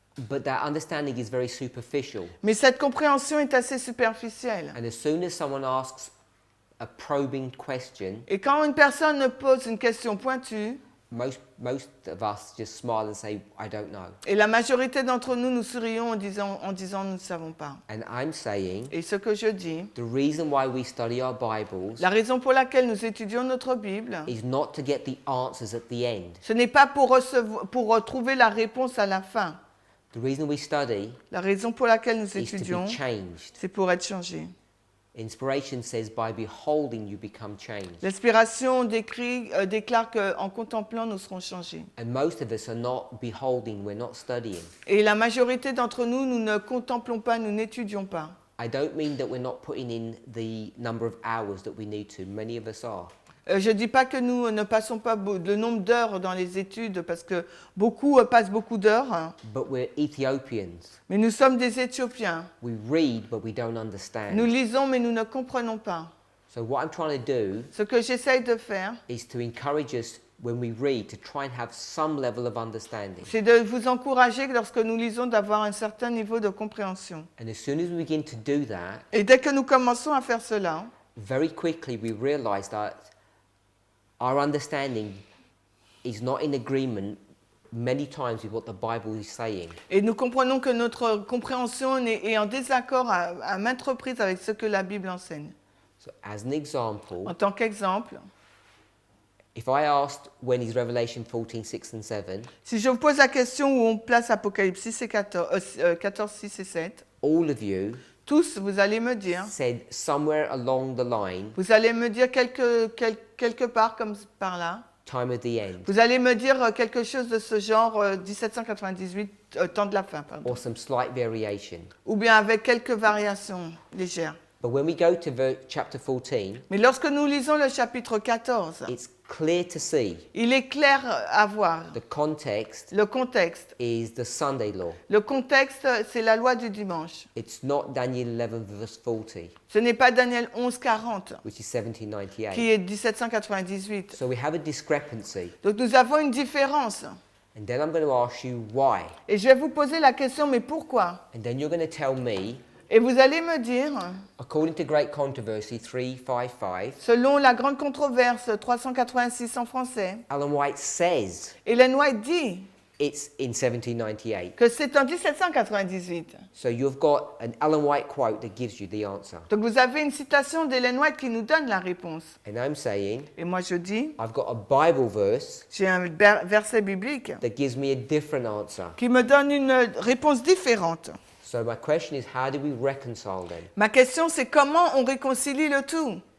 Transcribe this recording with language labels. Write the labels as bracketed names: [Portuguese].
[English] but that understanding is very superficial. [French] mais cette compréhension est assez superficielle. [English] And as soon as someone asks a probing question, [French] Et quand une personne pose une question pointue, [English] most of us just smile and say, I don't know. [French] Et la majorité d'entre nous, nous sourions en disant nous ne savons pas. [English] And I'm saying [French] Et ce que je dis, [English] the reason why we study our Bibles [French] la raison pour laquelle nous étudions notre Bible, [English] is not to get the answers at the end. [French] ce n'est pas pour trouver la réponse à la fin. [English] The reason we study [French] La raison pour laquelle nous [English] is to [French] étudions, [English] be changed. [French] c'est pour être changé. [English] Inspiration says, by beholding, you become changed. [French] L'inspiration déclare qu'en contemplant, nous serons changés. [English] And most of us are not beholding, we're not studying. [French] Et la majorité d'entre nous, nous ne contemplons pas, nous n'étudions pas. [English] I don't mean that we're not putting in the number of hours that we need to. Many of us are. [French] Je ne dis pas que nous ne passons pas le nombre d'heures dans les études, parce que beaucoup passent beaucoup d'heures. [English] But we're Ethiopians. [French] Mais nous sommes des Éthiopiens. [English] We read, but we don't understand. [French] Nous lisons, mais nous ne comprenons pas. [English] So what I'm trying to do [French] Ce que j'essaye de faire, [English] is to encourage us when we read to try and have some level of understanding. [French] c'est de vous encourager, lorsque nous lisons, d'avoir un certain niveau de compréhension. [English] And as soon as we begin to do that, [French] Et dès que nous commençons à faire cela, [English] very quickly we realize that our understanding is not in agreement many times with what the Bible is saying. [French] et nous comprenons que notre compréhension est en désaccord à maintes reprises avec ce que la Bible enseigne. [English] So as an example, [French] En tant qu'exemple, [English] if I asked when is Revelation 14, 6 and 7, [French] si je vous pose la question où on place Apocalypse 6 et 14, 6 et 7, [English] all of you [French] tous, vous allez me dire, [English] said somewhere along the line, [French] vous allez me dire quelque part comme par là, [English] time of the end, [French] vous allez me dire quelque chose de ce genre 1798, temps de la fin, pardon. [English] or some slight variation. [French] Ou bien avec quelques variations légères. [English] But when we go to chapter 14, [French] Mais lorsque nous lisons le chapitre 14, [English] it's clear to see [French] il est clair à voir. [English] the context [French] Le contexte. [English] is the Sunday law. [French] Le contexte, c'est la loi du dimanche. [English] It's not Daniel 11 verse 40, [French] Ce n'est pas Daniel 11, 40, [English] which is 1798. [French] qui est 1798. [English] So we have a discrepancy. [French] Donc nous avons une différence. [English] And then I'm going to ask you why. [French] Et je vais vous poser la question, mais pourquoi? [English] And then you're going to tell me, [French] Et vous allez me dire, [English] according to Great Controversy 355, [French] selon la grande controverse 386 en français, [English] Ellen White says [French] Ellen White dit [English] it's in 1798. [French] que c'est en 1798. [English] So you've got an Ellen White quote that gives you the answer. [French] Donc vous avez une citation d'Ellen White qui nous donne la réponse. [English] And I'm saying, [French] Et moi je dis, [English] I've got a Bible verse [French] j'ai un verset biblique [English] that gives me a different answer. [French] qui me donne une réponse différente. [English] So my question is, how do we reconcile them? [French] Ma question c'est comment on réconcilie le tout?